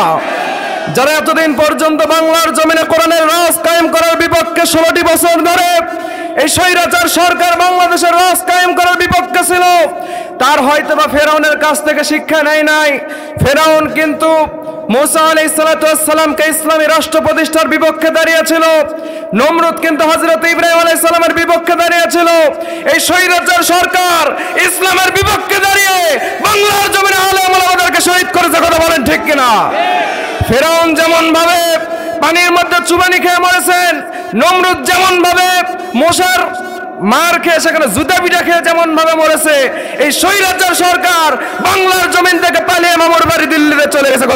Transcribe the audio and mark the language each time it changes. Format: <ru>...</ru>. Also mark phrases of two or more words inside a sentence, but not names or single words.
<bn>যারা এতদিন পর্যন্ত বাংলার জমিনে কোরআনের রাজ কায়েম করার বিপক্ষে 16টি বছর ধরে এই স্বৈরাচার সরকার বাংলাদেশের রাজ কায়েম করার বিপক্ষে ছিল, তার হয়তোবা ফেরাউনের কাছ থেকে শিক্ষা নেয় নাই। ফেরাউন কিন্তু মূসা আলাইহিস্সালাতু ইসলামী রাষ্ট্র প্রতিষ্ঠার বিপক্ষে दाঁড়িয়েছিল। নমরুদ কিন্তু হজরত ইব্রাহিম আলাইহিস্সালামের বিপক্ষে दाঁড়িয়েছিল। এই স্বৈরাচার সরকার ইসলামের বিপক্ষে দাঁড়িয়ে বাংলার জমিনে আলেম ওলামাদেরকে শহীদ করেছে। কথা বলেন ঠিক কিনা? ফেরাউন যেমন ভাবে পানির মধ্যে চুবানি খেয়ে মরেছেন। নমরুদ যেমন ভাবে মশার মার খেয়ে সেখানে জুতা পিঠা খেয়ে যেমন ভাবে মরেছে, এই স্বৈরাচার সরকার বাংলার জমিন থেকে পালিয়ে মামার বাড়ি দিল্লিতে চলে গেছে।</bn>